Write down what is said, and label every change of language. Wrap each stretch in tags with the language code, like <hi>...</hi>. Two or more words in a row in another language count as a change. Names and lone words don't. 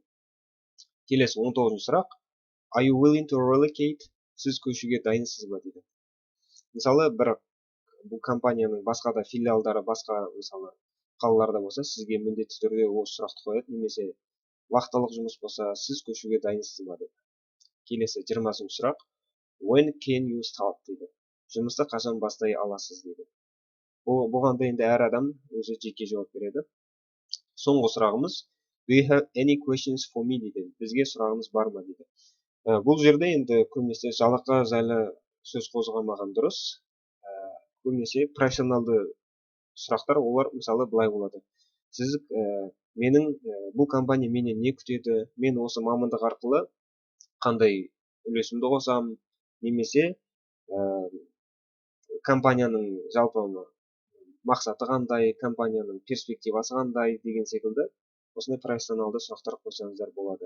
<kk>Келесі 19-ші сұрақ.</kk> <en>Are you willing to relocate?</en> <kk>Сіз көшуге дайынсыз ба дейді. Мысалы, бұл компанияның басқа да филиалдары, басқа мысалы қалаларда болса, сізге міндетті түрде осы сұрақты қояды, немесе уақытылық жұмыс болса, сіз көшуге дайынсыз ба дейді. Келесі 20-ші сұрақ.</kk> <en>When can you start дейді.</en> <kk>Жұмысты қашан бастай аласыз дейді. Бұған да енді әр адам өзі жеке жауап береді. Соңғы сұрағымыз.</kk> <en>Do you have any questions for me дейді.</en> <kk>Бізге сұрағыңыз бар ма дейді. Бұл жерде енді көбінесе жалақы жайлы сөз қозғамаған дұрыс. Көбінесе профессионалды сұрақтар, олар мысалы былай болады. Сіз бұл компания менен не күтеді? Мен осы мамандық арқылы қандай үлесімді қосам, немесе компанияның жалпы мақсаты қандай, компанияның перспективасы қандай деген секілді осындай профессионалды сұрақтар қойсаңыздар болады.</kk>